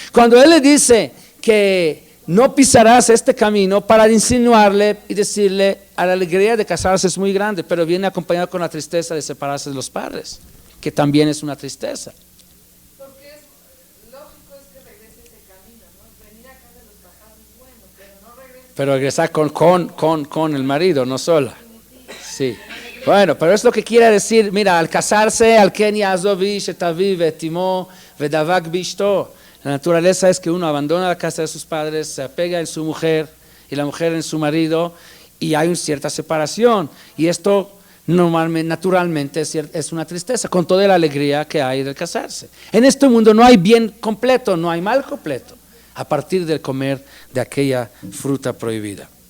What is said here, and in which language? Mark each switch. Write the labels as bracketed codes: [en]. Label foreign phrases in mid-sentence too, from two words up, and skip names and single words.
[es] Cuando él le dice que no pisarás este camino, para insinuarle y decirle, a la alegría de casarse es muy grande, pero viene acompañado con la tristeza de separarse de los padres, que también es una tristeza. Porque es lógico es que regrese ese camino, ¿no? Venir acá de los bajados es bueno, pero no regrese. Pero regresar con el marido, no sola. Sí. Bueno, pero es lo que quiere decir, mira, al casarse, [he] על כן יעזב איש את אביו ואת אמו ודבק באשתו. [es] La naturaleza es que uno abandona la casa de sus padres, se apega en su mujer y la mujer en su marido, y hay una cierta separación. Y esto naturalmente es una tristeza, con toda la alegría que hay del casarse. En este mundo no hay bien completo, no hay mal completo, a partir del comer de aquella fruta prohibida.